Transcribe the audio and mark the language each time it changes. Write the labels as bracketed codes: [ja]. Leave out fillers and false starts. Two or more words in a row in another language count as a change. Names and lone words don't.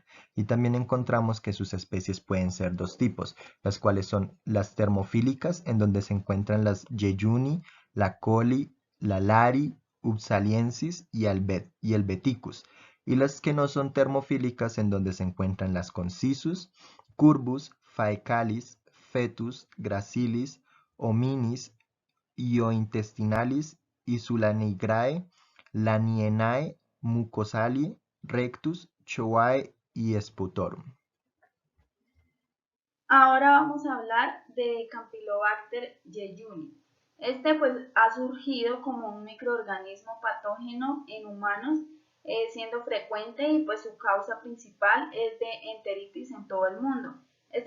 [es] Y también encontramos que sus especies pueden ser dos tipos, las cuales son las termofílicas, en donde se encuentran las Yeyuni, la Coli, la Lari, Upsaliensis y el Beticus, y las que no son termofílicas, en donde se encuentran las Concisus, Curbus, Faecalis, Fetus, Gracilis, Hominis, Iointestinalis, Isulanigrae, Lanienae, Mucosalie, Rectus, Choae y Sputorum. Ahora vamos a hablar de Campylobacter jejuni. Este pues ha surgido como un microorganismo patógeno en humanos, siendo frecuente y pues su causa principal es de enteritis en todo el mundo.